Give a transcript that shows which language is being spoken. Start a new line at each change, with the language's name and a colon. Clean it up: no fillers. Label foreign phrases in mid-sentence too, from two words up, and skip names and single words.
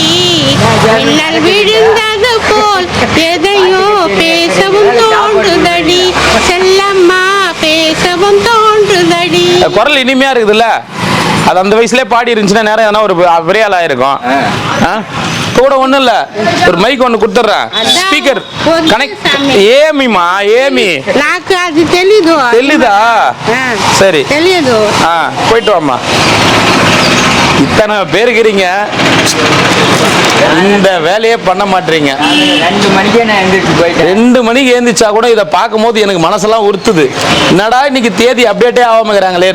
Tamil: மின்னல் விழுந்தது போல் எதையோ பேசவும் தோன்றுதடி. செல்லம்மா பேசவும் தோன்றுதடி. குரல் இனிமையா இருக்குதுல்ல? அது அந்த வயசுலயே பாடி இருந்துச்சுன்னா நேரம் எதனா ஒரு பெரிய ஆளா இருக்கும். கூட ஒண்ணும் இல்ல, ஒரு மைக் ஒண்ணு கொடுத்துட்றேன், அதான் ஸ்பீக்கர் போதும் கனெக்ட். சாமி.
Telugu: ఏమిమా ఏమి నాకు అది తెలీదు தெளிதா? ఆ,
Tamil: சரி
Telugu: తెలియదు
Tamil: போயிட்டு வாம்மா. இத்தனை பேர் இருக்கிறீங்க, இந்த வேலையே பண்ண மாட்டீங்க. 2 மணிக்கே நான் எந்திரிச்சு போயிட்டேன். 2 மணிக்கு ஏந்திரிச்சா கூட இதை பார்க்கும்போது எனக்கு மனசெல்லாம் உறுத்துது. என்னடா இன்னைக்கு தேதி அப்டேட்டே ஆகாமங்கிறாங்களேன்னு.